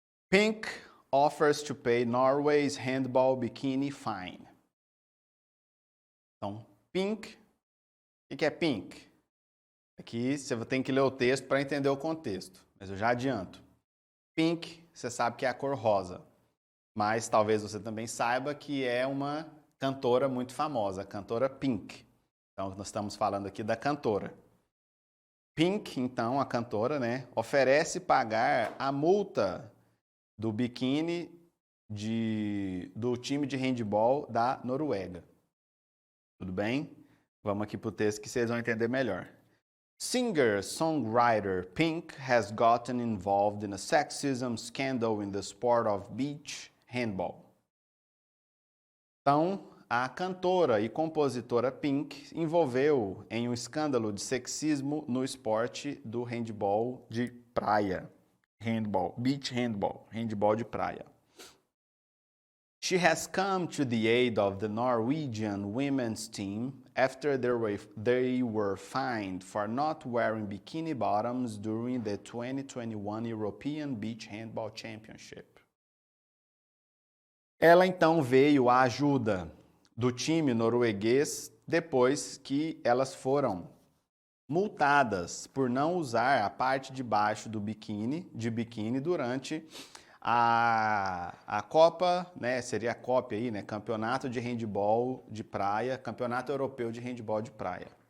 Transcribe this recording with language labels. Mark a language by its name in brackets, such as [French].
[English] Pink offers to pay Norway's handball bikini fine. [Portuguese] Então, pink. O que é pink? Aqui você tem que ler o texto para entender o contexto, mas eu já adianto. Pink, você sabe que é a cor rosa, mas talvez você também saiba que é uma cantora muito famosa, a cantora Pink. Então, nós estamos falando aqui da cantora. Pink, então, a cantora, né, oferece pagar a multa do biquíni do time de handball da Noruega. Tudo bem? Vamos aqui para o texto que vocês vão entender melhor. [English] Singer-songwriter Pink has gotten involved in a sexism scandal in the sport of beach handball. [Portuguese] Então, a cantora e compositora Pink envolveu em um escândalo de sexismo no esporte do handball de praia. Beach handball de praia. [English] She has come to the aid of the Norwegian women's team after they were fined for not wearing bikini bottoms during the 2021 European Beach Handball Championship. [Portuguese] Ela então veio à ajuda do time norueguês depois que elas foram multadas por não usar a parte de baixo de biquíni durante a Copa, né, seria a cópia aí, né, Campeonato de Handball de Praia, Campeonato Europeu de Handball de Praia.